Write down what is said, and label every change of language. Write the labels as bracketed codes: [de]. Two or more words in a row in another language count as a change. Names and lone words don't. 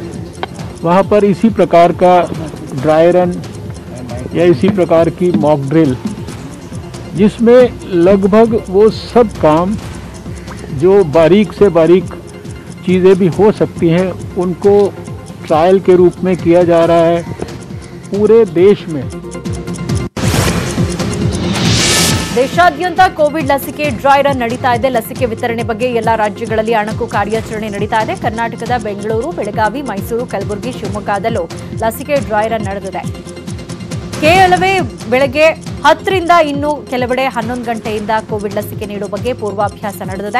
[hi] वहां पर इसी प्रकार का [en] dry run [hi] या इसी प्रकार की [en] mock drill, [hi] जिसमें लगभग वो सब काम जो बारीक से बारीक चीज़ें भी हो सकती हैं उनको ट्रायल के रूप में किया जा रहा है पूरे देश में. [kn] ದೇಶಾದ್ಯಂತ ಕೋವಿಡ್ ಲಸಿಕೆ [en] dry run [kn] ನಡೀತಾ ಇದೆ. ಲಸಿಕೆ ವಿತರಣೆ ಬಗ್ಗೆ ಎಲ್ಲಾ ರಾಜ್ಯಗಳಲ್ಲಿ ಅಣಕು ಕಾರ್ಯಾಚರಣೆ ನಡೀತಾ ಇದೆ. ಕರ್ನಾಟಕದ ಬೆಂಗಳೂರು, ಬೆಳಗಾವಿ, ಮೈಸೂರು, ಕಲಬುರಗಿ, ಶಿವಮೊಗ್ಗದಲ್ಲೂ ಲಸಿಕೆ [en] dry run [kn] ನಡೆದಿದೆ. ಕೇವಲವೇ ಬೆಳಗ್ಗೆ 10 ರಿಂದ ಇನ್ನು ಕೆಲವೆಡೆ 11 ಗಂಟೆಯಿಂದ ಕೋವಿಡ್ ಲಸಿಕೆ ನೀಡುವ ಬಗ್ಗೆ ಪೂರ್ವಾಭ್ಯಾಸ ನಡೆದಿದೆ.